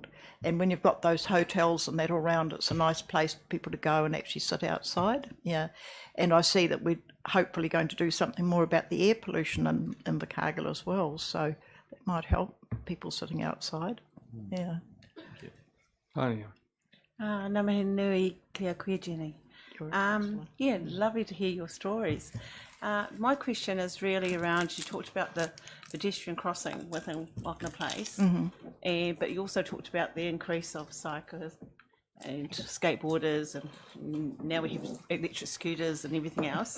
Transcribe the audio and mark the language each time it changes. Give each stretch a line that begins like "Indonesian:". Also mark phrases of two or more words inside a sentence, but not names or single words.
English: And when you've got those hotels and that all around, it's a nice place for people to go and actually sit outside. Yeah, and I see that we're hopefully going to do something more about the air pollution in Invercargill as well, so that might help people sitting outside. Yeah. Tanya?
Māori: Ngā mihi nui kia koe, Jenny.
English: Yeah, lovely to hear your stories. My question is really around, you talked about the pedestrian crossing within Wokner Place, but you also talked about the increase of cyclists and skateboarders, and now we have electric scooters and everything else.